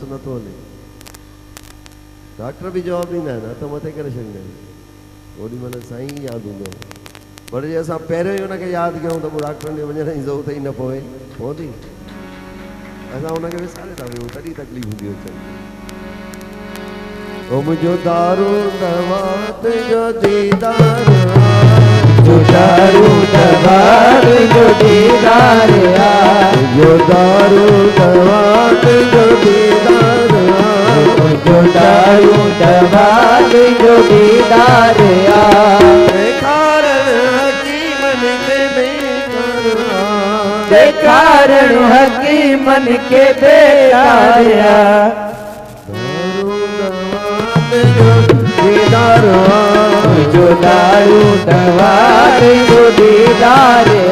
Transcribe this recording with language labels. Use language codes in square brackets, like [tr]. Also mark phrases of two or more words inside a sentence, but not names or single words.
[sd] नथो हले डॉक्टर बि जवाब ॾींदा आहिनि हथ मथे करे छॾींदा आहिनि ओॾी महिल साईं यादि हूंदो पर जे असां पहिरियों ई हुनखे यादि कयूं त पोइ डॉक्टरनि ॾे वञण जी ज़रूरत ई न पवंदी असां हुनखे विसारे था वियूं तॾहिं तकलीफ़ हूंदी अचनि ओ मुंहिंजो दारू दवा तुंहिंजो दीदार दारू दवा तुझो दीदार जो दारू दवा तुझो दीदार जो दारू दवा तुझो दीदार कारण हकी मन के बेकारिया जो दारू दवा जो दीदार